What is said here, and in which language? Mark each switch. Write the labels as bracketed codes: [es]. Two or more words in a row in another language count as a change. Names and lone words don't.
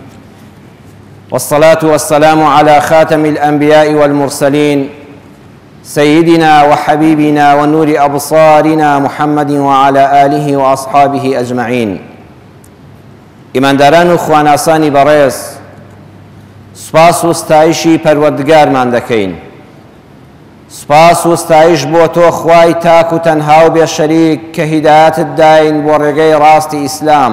[ar] والصلاة والسلام على خاتم الأنبياء والمرسلين سيدنا وحبيبنا ونور أبصارنا محمد وعلى آله وأصحابه أجمعين. [ckb] ئیمانداران و خواناسانی بەڕێز، سوپاس و ستایشی پەروەردگارمان دەکەین. سوپاس و ستایش بۆ تۆ خوای تاک و تەنها و بێشەریک کە هیدایەتت داین بۆ ڕێگەی ڕاستی ئیسلام.